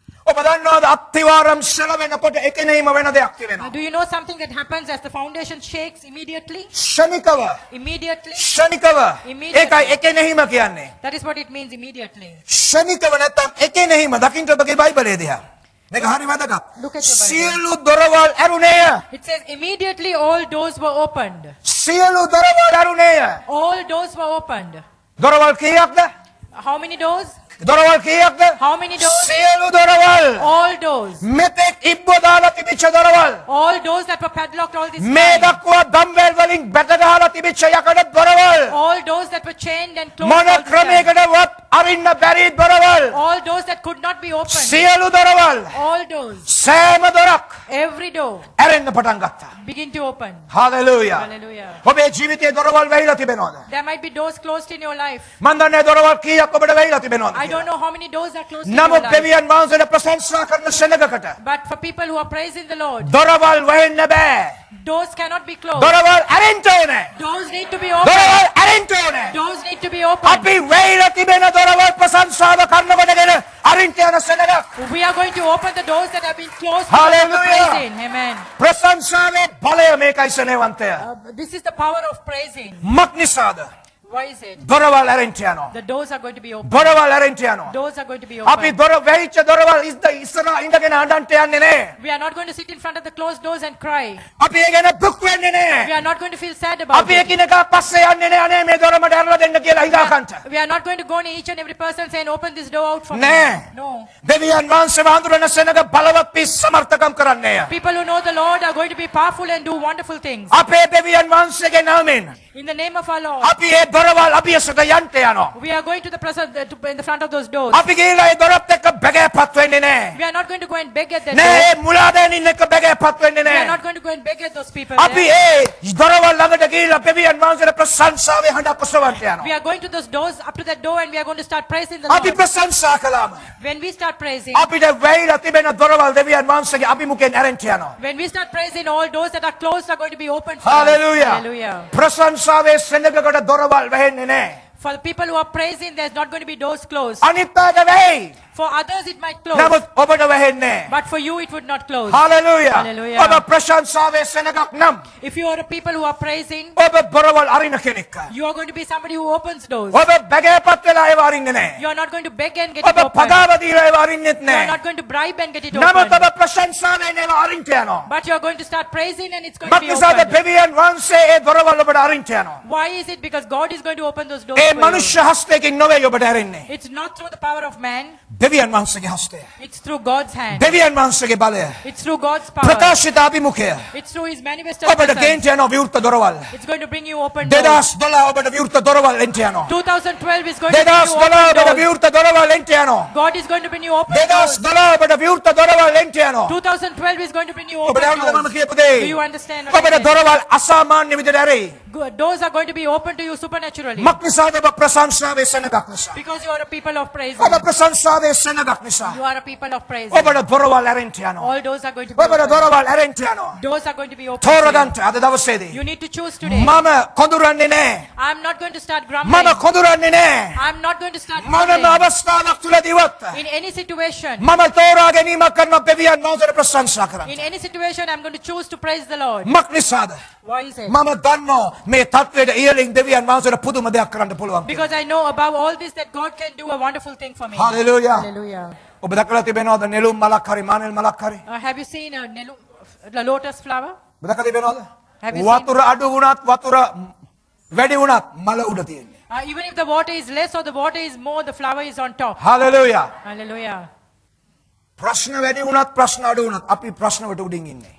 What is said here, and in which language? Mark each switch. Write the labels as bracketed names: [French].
[Sinhala] ඔබ දන්නවද අත්තිවාරම් සෙලවෙනකොට එකෙනෙහිම වෙන දෙයක් තියෙනවා. [English] Do you know something that happens as the foundation shakes immediately? [Sinhala] ශනිකව. [English] Immediately. [Sinhala] ඒකයි එකෙනෙහිම කියන්නේ. [English] That is what it means, immediately. [Sinhala] ශනිකව නැත්තම් එකෙනෙහිම දකින්න ඔබගේ බයිබලයේ දිහා. මේක හරි වැදගත්. [English] Look at your Bible. [Sinhala] සියලු දොරවල් ඇරුණේය. [English] It says immediately all doors were opened. [Sinhala] සියලු දොරවල් ඇරුණේය. [English] All doors were opened. [Sinhala] දොරවල් කීයක්ද? [English] How many doors? [Sinhala] දොරවල් කීයක්ද? [English] How many doors? [Sinhala] සියලු දොරවල්. [English] All doors. [Sinhala] මෙතෙක් ඉබ්බෝ දාලා තිබිච්ච දොරවල්. [English] All doors that were padlocked all this [Sinhala] මේ [English] time. [Sinhala] දක්වා දම්වැල් වලින් බැට ගහලා තිබිච්ච යකඩ දොරවල්. [English] All doors that were chained and closed [Sinhala] මොන [English] all this time. [Sinhala] ක්‍රමයකටවත් අරින්න බැරි දොරවල්. [English] All doors that could not be opened. [Sinhala] සියලු දොරවල්. [English] All doors. [Sinhala] සෑම දොරක් [English] Every door [Sinhala] ඇරෙන්න පටන් ගත්තා. [English] begin to open. [Sinhala] Hallelujah. [English] Hallelujah. [Sinhala] ඔබේ ජීවිතයේ දොරවල් වැහිලා තිබෙනවද? [English] There might be doors closed in your life. [Sinhala] මන් දන්නේ දොරවල් කීයක් ඔබට වැහිලා තිබෙනවද? [English] I don't know how many doors are closed in your [Sinhala] නමුත් [English] life. [Sinhala] දෙවියන් වහන්සේට ප්‍රශංසා කරන සෙනඟකට [English] But for people who are praising the Lord, [Sinhala] දොරවල් වහෙන්න බෑ. [English] doors cannot be closed. [Sinhala] දොරවල් ඇරෙන්න ඕනේ. [English] Doors need to be open. [Sinhala] දොරවල් ඇරෙන්න ඕනේ. [English] Doors need to be open. [Sinhala] අපි වැහිලා තිබෙන දොරවල් ප්‍රශංසාව කරනකොටගෙන අරින්න යන සෙනඟක්. [English] We are going to open the doors that have been closed. Hallelujah. because of praising. Amen. [Sinhala] ප්‍රශංසාවේ බලය මේකයි සෙනෙවන්තය. [English] This is the power of praising. [Sinhala] මක් නිසාද? [English] Why is it? [Sinhala] දොරවල් ඇරෙන්න යනවා. [English] The doors are going to be open. [Sinhala] දොරවල් ඇරෙන්න යනවා. [English] Doors are going to be [Sinhala] අපි [English] open. [Sinhala] දොර වැහිච්ච දොරවල් ඉස්සරහා ඉඳගෙන අඬන්න යන්නේ නෑ. [English] We are not going to sit in front of the closed doors and cry. [Sinhala] අපි ඒ ගැන දුක් වෙන්නේ [English] We [Sinhala] නෑ. [English] are not going to feel sad about [Sinhala] අපි [English] it. [Sinhala] එකිනෙකා පස්සේ යන්නේ නෑ. අනේ මේ දොර මට ඇරලා දෙන්න කියලා හිතාගන්න. [English] We are not going to go to each and every person saying, open this door out for me. [Sinhala] නෑ. [English] No. [Sinhala] දෙවියන් වහන්සේ වඳුරන සෙනඟ බලවත් වී සමර්ථකම් කරන්නේය. [English] People who know the Lord are going to be powerful and do wonderful things. [Sinhala] අපේ දෙවියන් වහන්සේගේ නාමයෙන් [English] In the name of our Lord, [Sinhala] අපි ඒ දොරවල් අභියසට යන්න යනවා. [English] we are going to the presence in the front of those doors. [Sinhala] අපි ගිහිල්ලා ඒ දොරත් එක්ක බැගෑපත් වෙන්නේ නෑ. [English] We are not going to go and beg at that [Sinhala] නෑ [English] door. [Sinhala] ඒ මුලාදෑනින් එක්ක බැගෑපත් වෙන්නේ [English] We are [Sinhala] නෑ. [English] not going to go and beg at those people. [Sinhala] අපි [English] there. [Sinhala] ඒ දොරවල් ළඟට ගිහිල්ලා දෙවියන් වහන්සේට ප්‍රශංසාවේ හඬක් ඔසවන්න [English] We [Sinhala] යනවා. [English] are going to those doors, up to that door, and we are going to start praising the [Sinhala] අපි [English] Lord. [Sinhala] ප්‍රශංසා කළාම [English] When we start praising, [Sinhala] අපිට වැහිලා තිබෙන දොරවල් දෙවියන් වහන්සේගේ අභිමුඛයෙන් ඇරෙන්න යනවා. [English] when we start praising, all doors that are closed are going to be opened for us. [Sinhala] Hallelujah. [English] Hallelujah. [Sinhala] ප්‍රශංසාවේ සෙනඟකට දොරවල් වැහෙන්නේ නැහැ. [English] For the people who are praising, there's not going to be doors closed. [Sinhala] අනිත් අයට වෙයි. [English] For others it might close, [Sinhala] නමුත් ඔබට වැහෙන්නේ. [English] but for you it would not close. Hallelujah. Hallelujah. [Sinhala] ඔබ ප්‍රශංසාවේ සෙනගක් නම් [English] If you are a people who are praising, [Sinhala] ඔබ බොරවල් අරින කෙනෙක්. [English] you are going to be somebody who opens doors. [Sinhala] ඔබ බැගෑපත් වෙලා ඒව අරින්නේ නැහැ. [English] You are not going to beg and get it [Sinhala] ඔබ [English] open. [Sinhala] පගාව දීලා ඒව අරින්නෙත් [English] You are [Sinhala] නැහැ. [English] not going to bribe and get it [Sinhala] නමුත් [English] open. [Sinhala] ඔබ ප්‍රශංසාවෙන් ඒව අරින්ට යනවා. [English] But you are going to start praising and it's going to be [Sinhala] මක්නිසාද [English] opened. [Sinhala] දෙවියන් වහන්සේ ඒ දොරවල් ඔබට අරින්ට යනවා. [English] Why is it? Because God is going to open those doors [Sinhala] A [English] for you. [Sinhala] මනුෂ්‍ය හස්තයකින් නොවේ ඔබට ඇරෙන්නේ. [English] It's not through the power of man, [Sinhala] දෙවියන් වහන්සේගේ හස්තය. [English] it's through God's hand. [Sinhala] දෙවියන් වහන්සේගේ බලය. [English] It's through God's power. [Sinhala] ප්‍රකාශිත අභිමුඛය. [English] It's through His manifested [Sinhala] ඔබට [English] presence. [Sinhala] ගේන්ට යනවා විවෘත දොරවල්. [English] It's going to bring you open doors. [Sinhala] 2012 ඔබට විවෘත දොරවල් එන්ට යනවා. [English] 2012 is going to bring you 2012 open [Sinhala] ඔබට [English] doors. [Sinhala] විවෘත දොරවල් එන්ට යනවා. [English] God is going to bring you open doors. [Sinhala] 2012 ඔබට විවෘත දොරවල් එන්ට යනවා. [English] 2012 is going to bring you open [Sinhala] ඔබට ඇහුණාද මම [English] doors. [Sinhala] කියපු [English] Do [Sinhala] දේ? [English] you understand what I'm [Sinhala] ඔබට [English] saying? [Sinhala] දොරවල් අසාමාන්‍ය විදිහට ඇරෙයි. [English] Doors are going to be open to you supernaturally. [Sinhala] මක්නිසාද ඔබ ප්‍රශංසාවේ සෙනගක් නිසා. [English] Because you are a people of praise. [Sinhala] ඔබ ප්‍රශංසාවේ සෙනගක් නිසා. [English] You are a people of praise. [Sinhala] ඔබට දොරවල් ඇරෙන්ට යනවා. [English] All doors are going to be [Sinhala] ඔබට [English] open. [Sinhala] දොරවල් ඇරෙන්ට යනවා. [English] Doors are going to be open. to you. [Sinhala] තෝරගන්න අද දවසේදී. [English] You need to choose today. [Sinhala] මම කොඳුරන්නේ නැහැ. [English] I'm not going to start [Sinhala] මම [English] grumbling. [Sinhala] කොඳුරන්නේ නැහැ. [English] I'm not going to start [Sinhala] මොනම [English] grumbling. [Sinhala] අවස්ථාවක් තුලදීවත් [English] In any situation, [Sinhala] මම තෝරා ගැනීමක් කරන දෙවියන් වහන්සේට ප්‍රශංසා කරන්න. [English] in any situation, I'm going to choose to praise the Lord. [Sinhala] මක්නිසාද? [English] Why is it? [Sinhala] මම දන්නවා මේ තත්වයට ඉහළින් දෙවියන් වහන්සේට පුදුම දෙයක් කරන්න පුළුවන්. [English] Because I know above all this that God can do a wonderful thing for me. [Sinhala] Hallelujah. [English] Hallelujah. [Sinhala] ඔබ දැකලා තිබෙනවද නෙළුම් මලක් හරි මානෙල් මලක් හරි? [English] Have you seen a lotus flower? [Sinhala] ඔබ දැකලා තිබෙනවද? [English] Have you [Sinhala] වතුර අඩු වුණත් වතුර වැඩි වුණත් මල උඩ තියෙන්නේ. [English] Even if the water is less or the water is more, the flower is on top. [Sinhala] Hallelujah. [English] Hallelujah. [Sinhala] ප්‍රශ්න වැඩි වුණත් ප්‍රශ්න අඩු වුණත් අපි ප්‍රශ්න වලට උඩින් ඉන්නේ.